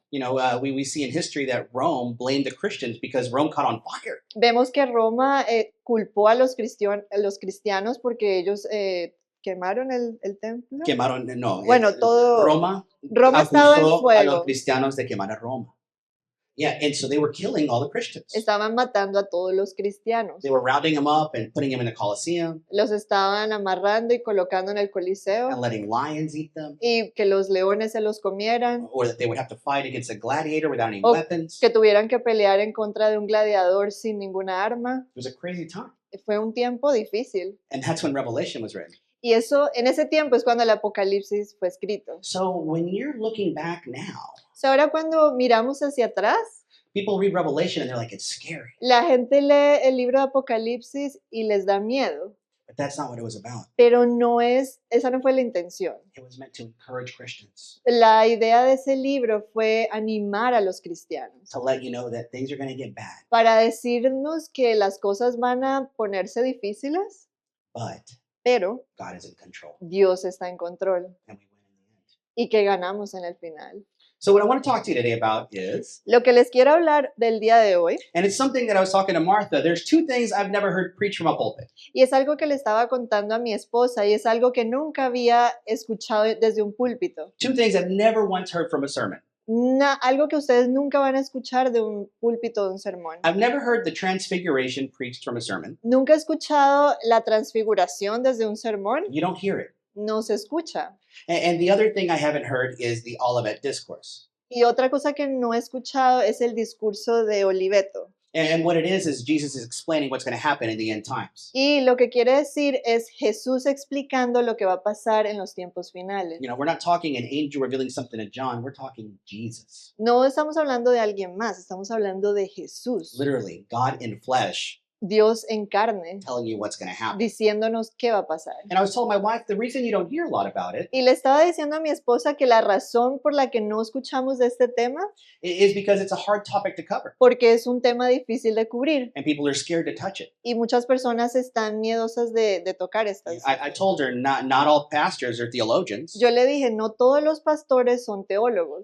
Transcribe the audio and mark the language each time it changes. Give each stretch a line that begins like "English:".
English: We see in history that Rome blamed the Christians because Rome caught on fire.
Spanish: Vemos que Roma culpó a los cristianos porque ellos quemaron el templo. Quemaron, no. Bueno, todo. Roma estaba en acusó a fuego. los cristianos de quemar a Roma.
English: Yeah, and so they were killing all the Christians.
Spanish: Estaban matando a todos los cristianos.
English: They were rounding them up and putting them in the Colosseum
Spanish: Los estaban amarrando y colocando en el Coliseo
English: and letting lions eat them,
Spanish: y que los leones se los comieran,
English: or that they would have to fight against a gladiator without any
Spanish: O
English: weapons.
Spanish: que tuvieran que pelear en contra de un gladiador sin ninguna arma.
English: It was a crazy time.
Spanish: Fue un tiempo difícil.
English: And that's when Revelation was written.
Spanish: Y en ese tiempo es cuando el Apocalipsis fue escrito.
English: So when you're looking back now,
Spanish: Ahora cuando miramos hacia atrás,
English: people read Revelation and they're like, it's scary.
Spanish: la gente lee el libro de Apocalipsis y les da miedo.
English: But that's not what it was about.
Spanish: Pero esa no fue la intención.
English: It was meant to encourage Christians,
Spanish: La idea de ese libro fue animar a los cristianos,
English: to let you know that things are going to get bad.
Spanish: para decirnos que las cosas van a ponerse difíciles,
English: But
Spanish: pero
English: God is in control.
Spanish: Dios está en control
English: And we win in the end.
Spanish: y que ganamos en el final.
English: So what I want to talk to you today about is,
Spanish: Lo que les quiero hablar del día de hoy,
English: and it's something that I was talking to Martha, there's two things I've never heard preached from a pulpit.
Spanish: y es algo que le estaba contando a mi esposa y es algo que nunca había escuchado desde un púlpito.
English: Two things I've never once heard from a sermon.
Spanish: Algo que ustedes nunca van a escuchar de un púlpito de un sermón.
English: I've never heard the transfiguration preached from a sermon.
Spanish: Nunca he escuchado la transfiguración desde un sermón.
English: You don't hear it.
Spanish: No se escucha.
English: And the other thing I haven't heard is the Olivet Discourse.
Spanish: Y otra cosa que no he escuchado es el discurso de Oliveto.
English: And what it is Jesus is explaining what's going to happen in the end times.
Spanish: Y lo que quiere decir es Jesús explicando lo que va a pasar en los tiempos finales.
English: We're not talking an angel revealing something to John. We're talking Jesus.
Spanish: No estamos hablando de alguien más, estamos hablando de Jesús.
English: Literally, God in flesh
Spanish: Dios en carne,
English: telling you what's going to happen.
Spanish: diciéndonos qué va a pasar.
English: And I was telling my wife, the reason you don't hear a lot about it
Spanish: Y le estaba diciendo a mi esposa que la razón por la que no escuchamos de este tema,
English: is because it's a hard topic to cover.
Spanish: porque es un tema difícil de cubrir
English: And people are scared to touch it.
Spanish: y muchas personas están miedosas de tocar estas.
English: I told her not all pastors are theologians,
Spanish: Yo le dije, no todos los pastores son teólogos